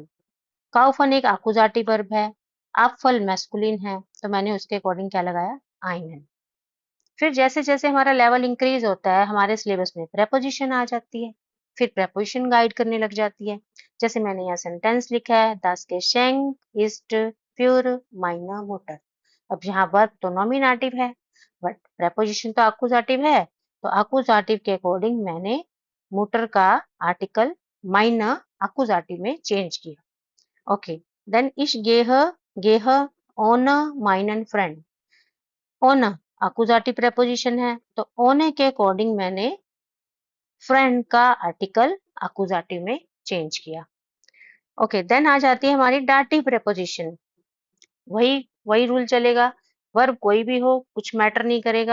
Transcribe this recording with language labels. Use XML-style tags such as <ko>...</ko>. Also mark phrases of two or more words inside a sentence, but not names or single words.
<hi>काउफन एक आकुजाटिव वर्ब है, apfel मैस्कुलिन है, तो मैंने उसके अकॉर्डिंग क्या लगाया, आइनन। फिर जैसे जैसे हमारा लेवल इंक्रीज होता है हमारे सिलेबस में प्रेपोजिशन आ जाती है, फिर प्रेपोजिशन गाइड करने लग जाती है। जैसे मैंने यहाँ सेंटेंस लिखा है,</hi> <de>das Geschenk ist für meine Mutter।</de> <hi>अब यहाँ वर्ब तो नॉमिनेटिव है बट प्रेपोजिशन तो आकुजाटिव है, तो आकुजाटिव के अकॉर्डिंग मैंने मुटर का आर्टिकल माइनर आकुजाटिव में चेंज किया।</hi> <en>Okay, then</en> <de>ich gehe ohne meinen Freund।</de> <hi>ohne आकुजाटिव प्रेपोजिशन है, तो ohne के अकॉर्डिंग मैंने फ्रेंड का आर्टिकल आकुजाटिव में चेंज किया।</hi> <en>Okay, then</en> <hi>आ जाती है हमारी डाटिव प्रेपोजिशन। वही वही रूल चलेगा, वर्ब कोई भी हो कुछ मैटर नहीं करेगा।</hi>